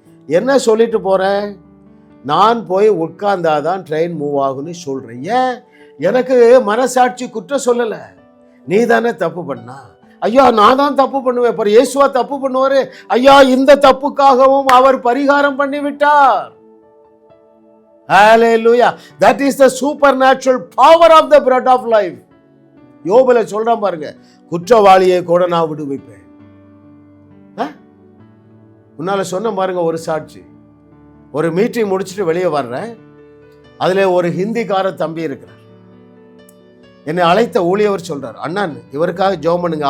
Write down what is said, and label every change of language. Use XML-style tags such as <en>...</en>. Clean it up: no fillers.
<ta>என்ன சொல்லிட்டு போகிறேன்? நான் போய் உட்கார்ந்தாதான்</ta> <en>train move</en> <ta>ஆகுன்னு சொல்கிறேன். ஏன்? எனக்கு மனசாட்சி குற்றம் சொல்லலை. நீ தானே தப்பு பண்ணா. ஐயா, நான் தான் தப்பு பண்ணுவேன். இப்போ இயேசுவா தப்பு பண்ணுவார். ஐயா, இந்த தப்புக்காகவும் அவர் பரிகாரம் பண்ணி விட்டார்.</ta> <en>Hallelujah. That is the supernatural power of the bread of life.</en> <ta>யோபுல சொல்றான் பாருங்க, குற்றவாளியை கூட நான் விடுவிப்பேன். முன்னால சொன்ன பாருங்க ஒரு சாட்சி. ஒரு மீட்டிங் முடிச்சுட்டு வெளியே வர்றேன். அதுல ஒரு ஹிந்திக்கார தம்பி இருக்கிறார். என்னை அழைத்த ஊழியவர் சொல்றார், அண்ணன் இவருக்காக ஜெபம் பண்ணுங்க.</ta>